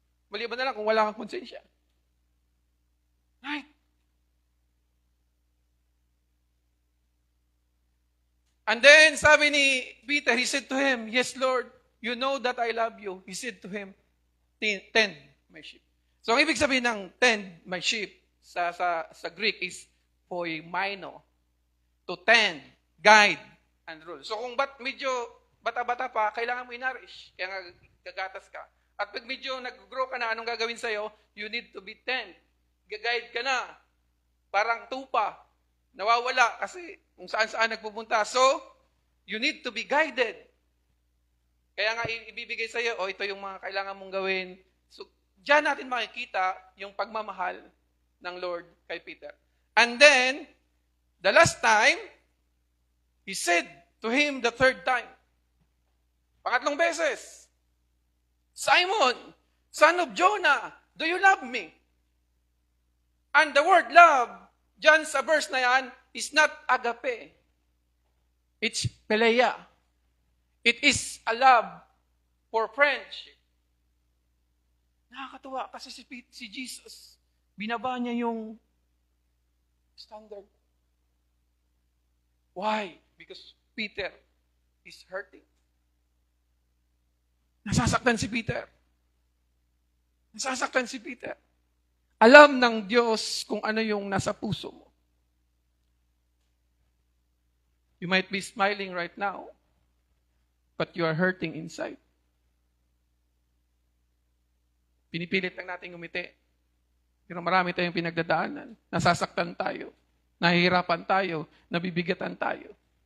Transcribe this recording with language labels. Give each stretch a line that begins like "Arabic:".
Filipino: Maliban na lang kung wala kang konsensya. Right?
English: And then,
Filipino: sabi ni Peter,
English: he said to him, yes, Lord, you know that I love you. He said to him, tend my sheep.
Filipino: So, ang ibig sabihin ng tend my sheep sa Greek is poimaino.
English: To tend, guide, and rule.
Filipino: So, kung medyo bata-bata pa, kailangan mo inarish. Kaya nga, gagatas ka. At pag medyo nag-grow ka na, anong gagawin sa'yo?
English: You need to be tend.
Filipino: Gag-guide ka na. Parang tupa. Nawawala kasi kung saan-saan nagpupunta.
English: So, you need to be guided.
Filipino: Kaya nga ibibigay sa iyo, ito yung mga kailangan mong gawin. So, diyan natin makikita yung pagmamahal ng Lord kay Peter.
English: And then, the last time, he said to him the third time,
Filipino: pangatlong beses,
English: Simon, son of Jonah, do you love me? And the word love,
Filipino: diyan sa verse na yan,
English: is not agape. It's philia. It is a love for friendship.
Filipino: Nakakatuwa kasi si Jesus, binaba niya yung standard.
English: Why? Because Peter is hurting.
Filipino: Nasasaktan si Peter. Nasasaktan si Peter. Alam ng Diyos kung ano yung nasa puso mo.
English: You might be smiling right now, but you are hurting inside.
Filipino: Pinipilit lang natin umiti. Pero marami tayong pinagdadaanan. Nasasaktan tayo. Nahihirapan tayo. Nabibigatan tayo.